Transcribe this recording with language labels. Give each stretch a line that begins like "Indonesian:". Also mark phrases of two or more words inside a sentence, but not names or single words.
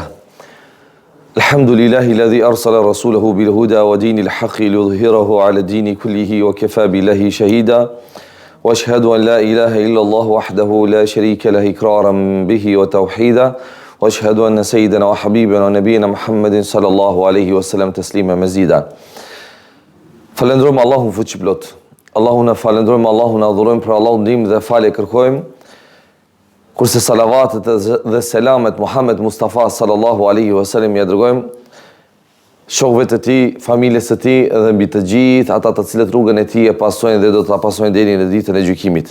Arabic: الحمد لله الذي أرسل رسوله بالهدى ودين الحق ليظهره على الدين كله وكفى بالله شهيدا. وأشهد أن لا إله إلا الله وحده لا شريك له إقرارا به وتوحيدا. وأشهد أن سيدنا وحبيبنا ونبينا محمد صلى الله عليه وسلم تسليما مزيدا.
Albanian: Falendrojmë Allahun fuqiplot. Allahun e falendrojmë, Allahun e adhurojmë, për Allahun ndihmë dhe falje kërkojmë. Kurse salavatet dhe selamet Muhammed Mustafa
Arabic: صلى الله عليه وسلم
Albanian: ja dërgojmë shokëve të tij, familjes së tij dhe mbi të gjithë ata të cilët rrugën e tij e pasojnë dhe do ta pasojnë deri në ditën e gjykimit.